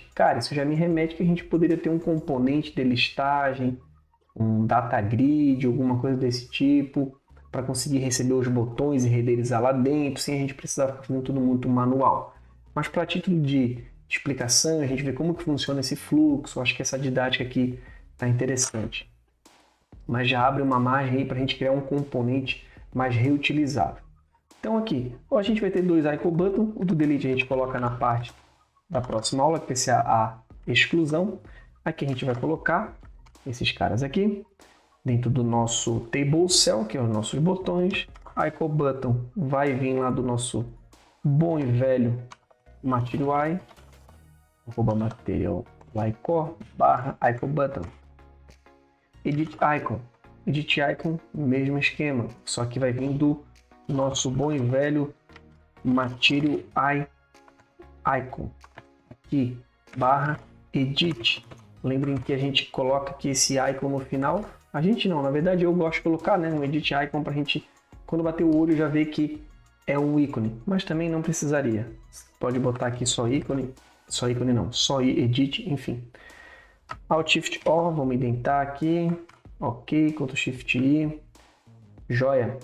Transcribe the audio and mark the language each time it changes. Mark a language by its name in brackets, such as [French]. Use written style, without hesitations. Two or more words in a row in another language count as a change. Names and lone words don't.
[Portuguese] Cara, isso já me remete que a gente poderia ter um componente de listagem, um [English] data grid, [Portuguese] alguma coisa desse tipo, para conseguir receber os botões e renderizar lá dentro, sem a gente precisar ficar fazendo tudo muito manual. Mas para título de explicação, a gente vê como que funciona esse fluxo. Eu acho que essa didática aqui está interessante. Mas já abre uma margem aí para a gente criar um componente mais reutilizável. Então aqui, a gente vai ter dois [English] icon button, [Portuguese] o do delete a gente coloca na parte da próxima aula, que vai ser a exclusão. Aqui a gente vai colocar esses caras aqui, dentro do nosso [English] table cell, [Portuguese] que é os nossos botões. [English] Icon button [Portuguese] vai vir lá do nosso bom e velho material, [English] material icon [Portuguese] barra [English] icon button. Edit icon, [Portuguese] mesmo esquema, só que vai vir do nosso bom e velho [English] material icon [Portuguese] aqui, barra edit. Lembrem que a gente coloca aqui esse icon no final. A gente não, na verdade eu gosto de colocar, né, um [English] edit icon [Portuguese] para a gente, quando bater o olho, já ver que é um ícone, mas também não precisaria. Pode botar aqui só ícone não, só edit, enfim. Alt Shift O, vamos indentar aqui, ok, Ctrl Shift I, joia.